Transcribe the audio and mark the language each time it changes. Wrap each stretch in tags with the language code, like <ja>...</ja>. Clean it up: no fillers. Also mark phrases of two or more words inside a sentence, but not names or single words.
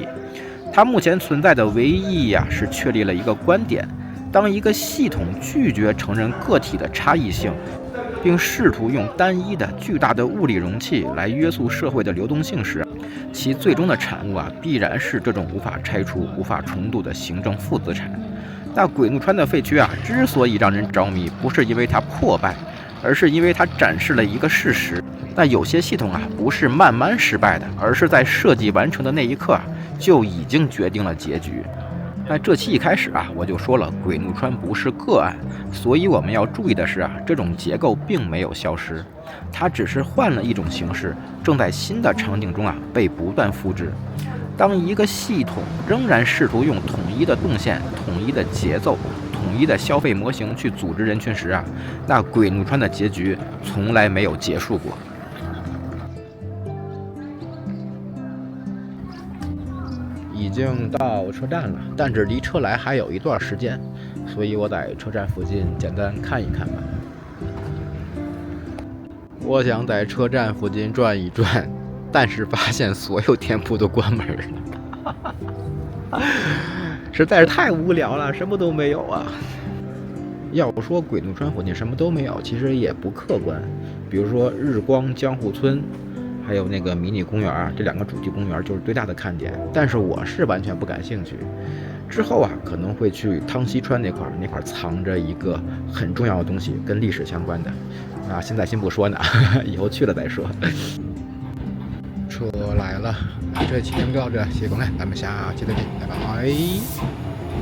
<zh>它目前存在的唯一意義啊，是確立了一個觀點：當一個系統拒絕承認個體的差異性，並試圖用單一的巨大的物理容器來約束社會的流動性時，其最終的產物啊，必然是這種無法拆除、無法重組的行政負資產。那鬼怒川的廢墟啊，之所以讓人着迷，不是因為它破敗，而是因為它展示了一個事實：那有些系統啊，不是慢慢失敗的，而是在設計完成的那一刻啊，就已經決定了結局。那這期一開始啊，我就說了，鬼怒川不是個案，所以我們要注意的是啊，這種結構並沒有消失，它只是換了一種形式，正在新的场景中啊被不斷複製。當一個系統仍然試圖用統一的動線、統一的節奏、統一的消費模型去組織人群時啊，那鬼怒川的結局從來沒有結束過。已經到車站了，但是離車來還有一段時間，所以我在車站附近簡單看一看吧。我想在車站附近轉一轉，但是發現所有店鋪都關門了。實在是太無聊了，什麼都没有啊。要说鬼怒川附近什麼都没有，其實也不客觀。比如說日光江户村，還有那個迷你公園，這2个主题公園就是最大的看点。但是我是完全不感興趣。之後啊，可能會去湯溪川那塊藏着一個很重要的東西，跟歷史相關的。啊，現在先不說呢，以後去了再說。車來了，這期節目就到這，謝謝觀看，咱們下期再見，拜拜。</zh>